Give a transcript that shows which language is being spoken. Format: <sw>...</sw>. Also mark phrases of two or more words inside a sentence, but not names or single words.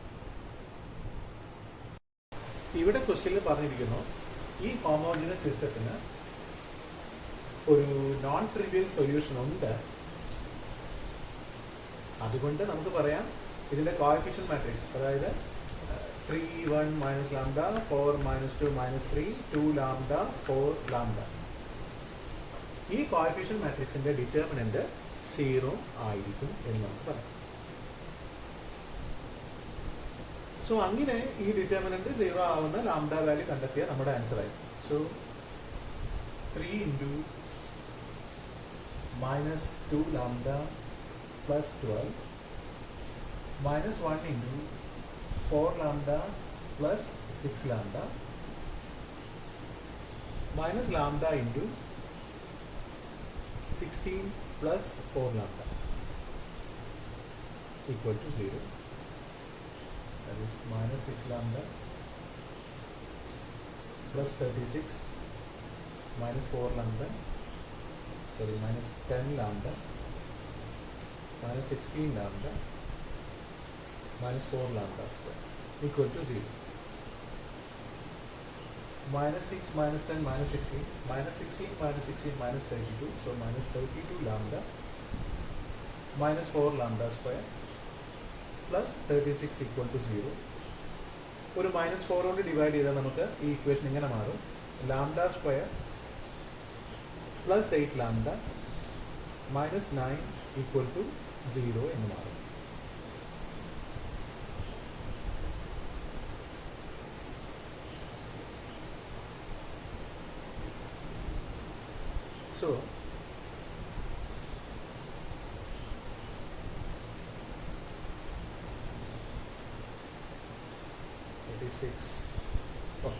<ml>ഇവിടെ ക്വസ്റ്റ്യനിൽ പറഞ്ഞിരിക്കുന്നു ഈ</ml> <en>homogeneous system</en> <ml>ഒരു</ml> <en>non trivial solution</en> <ml>ഉണ്ട്. അതുകൊണ്ട് നമുക്ക് പറയാം ഇതിന്റെ</ml> <en>coefficient matrix,</en> <ml>അതായത് 3 1</ml> <en>minus lambda 4 minus 2 minus 3 2 lambda 4 lambda.</en> <ml>ഈ</ml> <en>coefficient matrix determinant</en> <ml>0 ആയിരിക്കും എന്ന് നമുക്ക് പറയാം. സോ അങ്ങനെ ഈ ഡിറ്റർമിനന്റ് 0 ആവുന്ന</ml> <en>lambda value</en> <ml>കണ്ടെത്തിയ നമ്മുടെ ആൻസർ ആയി.</ml> <en>സോ 3 into minus 2 lambda plus 12 minus 1 into 4 lambda plus 6 lambda minus lambda into 16 plus 4 lambda equal to 0. That is minus 6 lambda plus 36 minus 4 lambda, sorry, minus 10 lambda minus 16 lambda minus 4 lambda square equal to 0. Minus 6 minus 10 minus 16 minus 16 minus 16 minus 32, so minus 32 lambda minus 4 lambda square plus 36 equal to 0.</en> <ml>ഒരു മൈനസ് 4 കൊണ്ട് ഡിവൈഡ് ചെയ്താൽ നമുക്ക് ഈ ഇക്വേഷൻ ഇങ്ങനെ മാറും.</ml> <en>lambda square plus 8 lambda minus 9 equal to 0</en> <ml>എന്ന് മാറും.</ml> <en>So okay.</en>